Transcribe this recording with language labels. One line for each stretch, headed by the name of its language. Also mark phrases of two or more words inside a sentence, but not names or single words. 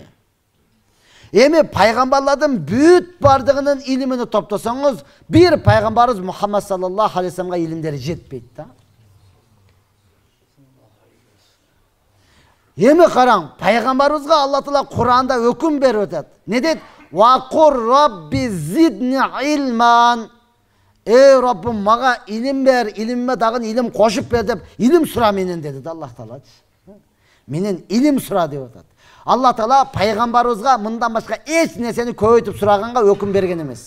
Kyrgyz: Эми пайгамбарлардын бүт бардыгынын илимини топтосоңуз, бир пайгамбарыбыз Мухаммад
Arabic: صلى الله عليه وسلم
Kyrgyz: илимдери жетпейт да. Эми караң, пайгамбарыбызга Алла Таала Кур'анда өкүм берип атат. Не дейт?
Arabic: وقل رب زدني علما.
Kyrgyz: Эй Раббым, мага илим бер, илимме дагы илим кошуп бер деп, илим сура менен деди да Аллах Таала. Менен илим сура деп атат. Алла Таала пайгамбарыбызга мындан башка эч нерсени көбөйтүп сураганга өкүм берген эмес.